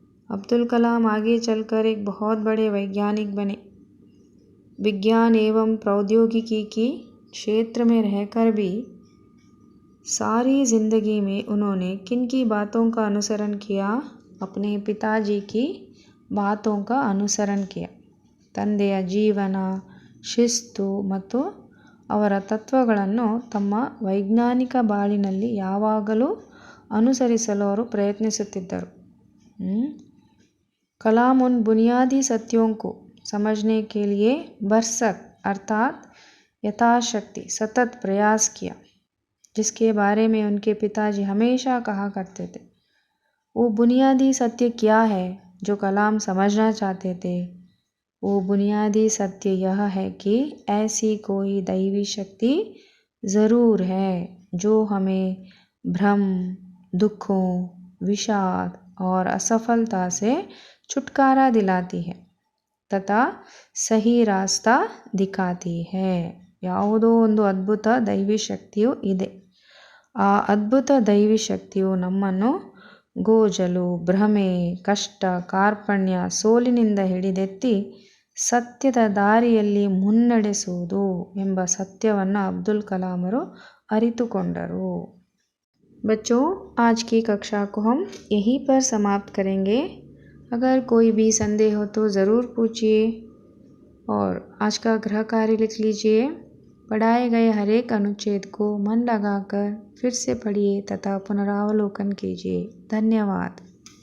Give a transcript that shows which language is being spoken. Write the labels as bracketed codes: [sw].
[hi] अब्दुल कलाम आगे चलकर एक बहुत बड़े वैज्ञानिक बने. विज्ञान एवं प्रौद्योगिकी की क्षेत्र में रहकर भी सारी ज़िंदगी में उन्होंने किन की बातों का अनुसरण किया? अपने पिताजी की बातों का अनुसरण किया. [kn] ತಂದೆಯ ಜೀವನ, ಶಿಸ್ತು ಮತ್ತು ಅವರ ತತ್ವಗಳನ್ನು ತಮ್ಮ ವೈಜ್ಞಾನಿಕ ಬಾಳಿನಲ್ಲಿ ಯಾವಾಗಲೂ ಅನುಸರಿಸಲು ಅವರು ಪ್ರಯತ್ನಿಸುತ್ತಿದ್ದರು. [hi] कलाम उन बुनियादी सत्यों को समझने के लिए भरसक अर्थात यथाशक्ति सतत प्रयास किया, जिसके बारे में उनके पिताजी हमेशा कहा करते थे. वो बुनियादी सत्य क्या है जो कलाम समझना चाहते थे? वो बुनियादी सत्य यह है कि ऐसी कोई दैवी शक्ति ज़रूर है जो हमें भ्रम, दुखों, विषाद और असफलता से छुटकारा दिलाती है तथा सही रास्ता दिखाती है. [kn] ಯಾವುದೋ ಒಂದು ಅದ್ಭುತ ದೈವಿ ಶಕ್ತಿಯು ಇದೆ. ಆ ಅದ್ಭುತ ದೈವಿ ಶಕ್ತಿಯು ನಮ್ಮನ್ನು ಗೋಜಲು, ಭ್ರಮೆ, ಕಷ್ಟ, ಕಾರ್ಪಣ್ಯ, ಸೋಲಿನಿಂದ ಹಿಡಿದೆತ್ತಿ ಸತ್ಯದ ದಾರಿಯಲ್ಲಿ ಮುನ್ನಡೆಸುವುದು ಎಂಬ ಸತ್ಯವನ್ನು ಅಬ್ದುಲ್ ಕಲಾಮರು ಅರಿತುಕೊಂಡರು. [hi] बच्चों, आज की कक्षा को हम यहीं पर समाप्त करेंगे. अगर कोई भी संदेह हो तो ज़रूर पूछिए और आज का गृह कार्य लिख लीजिए. पढ़ाए गए हर एक अनुच्छेद को मन लगाकर फिर से पढ़िए तथा पुनरावलोकन कीजिए. धन्यवाद.